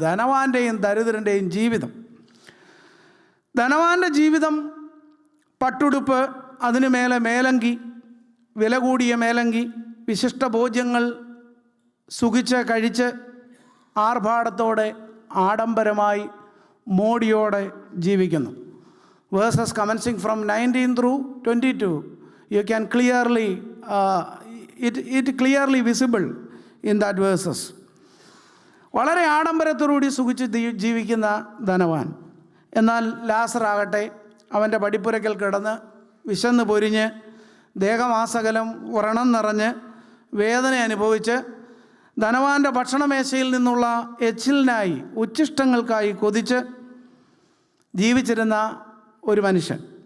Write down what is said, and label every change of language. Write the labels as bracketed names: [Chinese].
[Malayalam] ധനവാൻ്റെയും ദരിദ്രൻ്റെയും ജീവിതം. ധനവാൻ്റെ ജീവിതം പട്ടുടുപ്പ്, അതിനു മേലെ മേലങ്കി, വില കൂടിയ മേലങ്കി, വിശിഷ്ട ഭോജ്യങ്ങൾ സുഖിച്ച് കഴിച്ച് ആർഭാടത്തോടെ ആഡംബരമായി മോടിയോടെ ജീവിക്കുന്നു. [English] Verses commencing from 19 through 22, you can clearly it clearly visible in that verses. [Malayalam] വളരെ ആഡംബരത്തോടുകൂടി സുഖിച്ച് ജീവിക്കുന്ന ധനവാൻ. എന്നാൽ ലാസറാകട്ടെ അവൻ്റെ പടിപ്പുരയ്ക്കൽ കിടന്ന് വിശന്ന് പൊരിഞ്ഞ് ദേഹമാസകലം വ്രണം നിറഞ്ഞ് വേദന അനുഭവിച്ച് ധനവാൻ്റെ ഭക്ഷണമേശയിൽ നിന്നുള്ള എച്ചിലിനായി, ഉച്ഛിഷ്ടങ്ങൾക്കായി കൊതിച്ച് ജീവിച്ചിരുന്ന ഒരു മനുഷ്യൻ.